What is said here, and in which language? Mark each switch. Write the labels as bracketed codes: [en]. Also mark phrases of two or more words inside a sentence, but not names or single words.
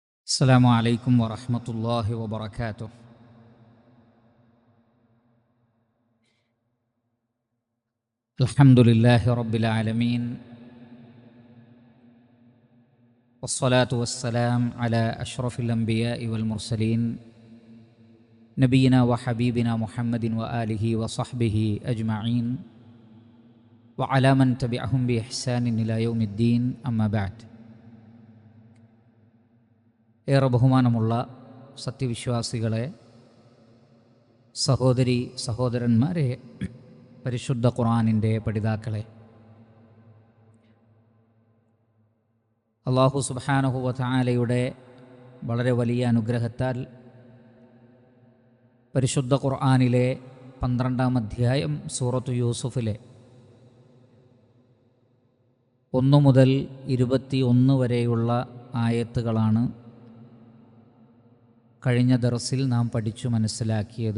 [ar] السلام عليكم ورحمة الله وبركاته. الحمد لله رب العالمين، والصلاة والسلام على أشرف الأنبياء والمرسلين نبينا وحبيبنا محمد وآله وصحبه أجمعين وعلى من تبعهم بإحسان إلى يوم الدين. أما بعد. [ml] ഏറെ ബഹുമാനമുള്ള സത്യവിശ്വാസികളെ, സഹോദരി സഹോദരന്മാരെ, പരിശുദ്ധ ഖുർആനിൻ്റെ പഠിതാക്കളെ, അല്ലാഹു [ar] سبحانه وتعالى [ml] വളരെ വലിയ അനുഗ്രഹത്താൽ പരിശുദ്ധ ഖുർആനിലെ 12-ാം അധ്യായം സൂറത്തു യൂസുഫിലെ 1 മുതൽ 21 വരെയുള്ള ആയത്തുകളാണ് കഴിഞ്ഞ ദർസിൽ നാം പഠിച്ചു മനസ്സിലാക്കിയത്.